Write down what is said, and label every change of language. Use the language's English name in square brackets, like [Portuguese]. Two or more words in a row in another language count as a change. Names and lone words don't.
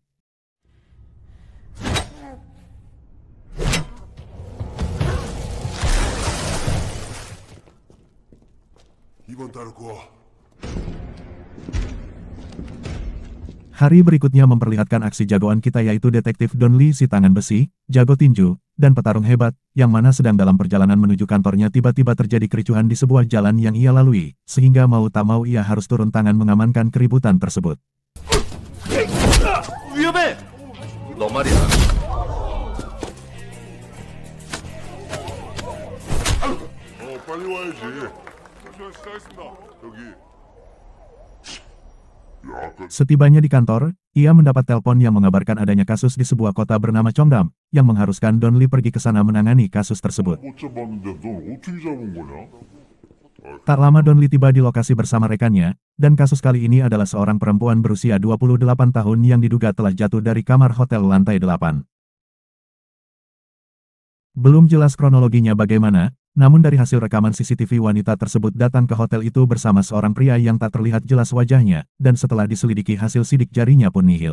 [Indonesian] Hari berikutnya memperlihatkan aksi jagoan kita yaitu detektif Don Lee si tangan besi, jago tinju, dan petarung hebat, yang mana sedang dalam perjalanan menuju kantornya tiba-tiba terjadi kericuhan di sebuah jalan yang ia lalui, sehingga mau tak mau ia harus turun tangan mengamankan keributan tersebut. [Korean] 위험해! 너 말이야. 빨리 와야지. 시작했습니다. 여기. [Indonesian] Setibanya di kantor, ia mendapat telepon yang mengabarkan adanya kasus di sebuah kota bernama Cheongdam, yang mengharuskan Don Lee pergi ke sana menangani kasus tersebut. [Korean] 못 잡았는데 넌 어떻게 잡은 거냐? [Indonesian] Tak lama Don Lee tiba di lokasi bersama rekannya, dan kasus kali ini adalah seorang perempuan berusia 28 tahun yang diduga telah jatuh dari kamar hotel lantai 8. Belum jelas kronologinya bagaimana, namun dari hasil rekaman CCTV wanita tersebut datang ke hotel itu bersama seorang pria yang tak terlihat jelas wajahnya, dan setelah diselidiki hasil sidik jarinya pun nihil.